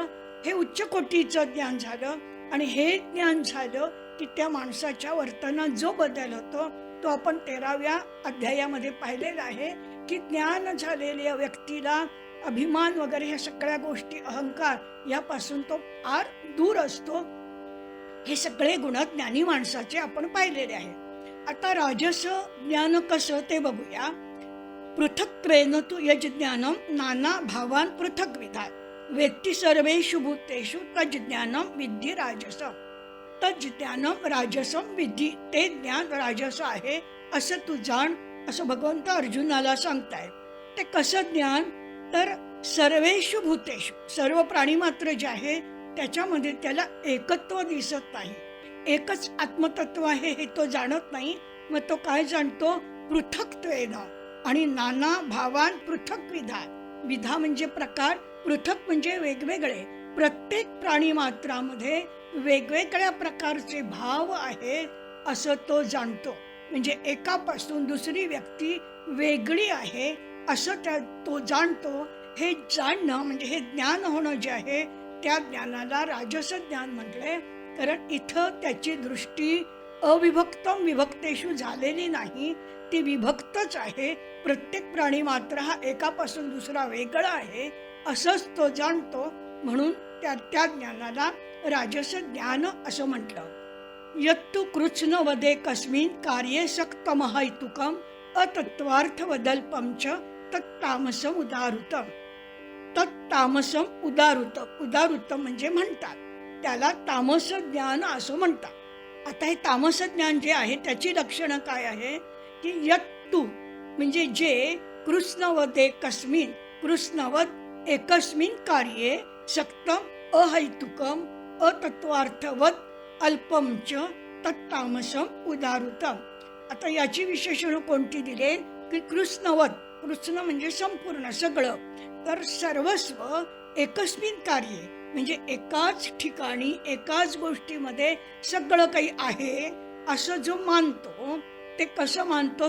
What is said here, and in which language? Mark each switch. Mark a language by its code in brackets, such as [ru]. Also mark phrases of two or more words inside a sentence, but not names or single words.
[mr] हे उच्च कोटीचं ज्ञान झालं. आणि हे ज्ञान झालं की त्या माणसाच्या वर्तनात जो बदल होतो तो आपण 13व्या अध्यायामध्ये पाहिलेला आहे की ज्ञान झालेल्या व्यक्तीला अभिमान वगैरे ह्या सगळ्या गोष्टी, अहंकार यापासून तो फार दूर असतो. हे सगळे गुण ज्ञानी माणसाचे आपण पाहिलेले आहे. आता राजस ज्ञान कसं ते बघूया. [sa] पृथक्त्वेन तु यज्ज्ञानं नाना भावान पृथक विधात वेत्ति सर्वेषु भूतेषु तज्ज्ञानं विद्धि राजसं. तज्ज्ञानं राजसं विद्धि. [mr] ते ज्ञान राजस आहे असं तू जाण असं भगवंत अर्जुनाला सांगताय. ते कसं ज्ञान? तर [sa] सर्वेषु भूतेषु [mr] सर्व प्राणी मात्र जे आहे त्याच्यामध्ये त्याला एकत्व दिसत नाही. एकच आत्मतत्व आहे हे तो जाणत नाही. मग तो काय जाणतो? पृथक्त्वेन. आणि [sa] नाना भावान पृथक विधा. [mr] विधा म्हणजे प्रकार, पृथक म्हणजे वेगवेगळे. प्रत्येक प्राणी मात्रामध्ये वेगवेगळ्या प्रकारचे भाव आहेत असं तो जाणतो. म्हणजे एकापासून दुसरी व्यक्ती वेगळी आहे असं तो जाणतो. हे जाणणं म्हणजे हे ज्ञान होणं जे आहे त्या ज्ञानाला राजस ज्ञान म्हटलंय. कारण इथं त्याची दृष्टी [sa] अविभक्तम विभक्तेषु [mr] झालेली नाही, ती विभक्तच आहे. प्रत्येक प्राणी मात्र हा एकापासून दुसरा वेगळा आहे असंच तो जाणतो. म्हणून त्या ज्ञानाला राजस ज्ञान असं म्हटलं. [sa] यत्तु कृत्स्न वदे कस्मिन् कार्ये सक्तमहैतुकम अतत्वार्थ वदल्पम च तत्तामसम उदारुतम. तत्तामसम उदारुतम. [mr] उदारुतम म्हणजे म्हणतात त्याला तामस ज्ञान असं म्हणतात. आता हे तामस ज्ञान जे आहे त्याची लक्षणं काय आहे की यत्तु म्हणजे जे [sa] कृष्णवदे कस्मिन, कृष्णवद एकस्मिन कार्ये सक्तम अहैतुकम अतत्वार्थवत अल्पम च तत्तामसम उदारुतम. [mr] आता याची विशेषण कोणती दिले की कृष्णवत. कृष्ण म्हणजे संपूर्ण सगळं. तर [sa] सर्वस्व एकस्मिन कार्ये [mr] म्हणजे एकाच ठिकाणी एकाच गोष्टीमध्ये सगळं काही आहे असं जो मानतो ते कसं मानतो?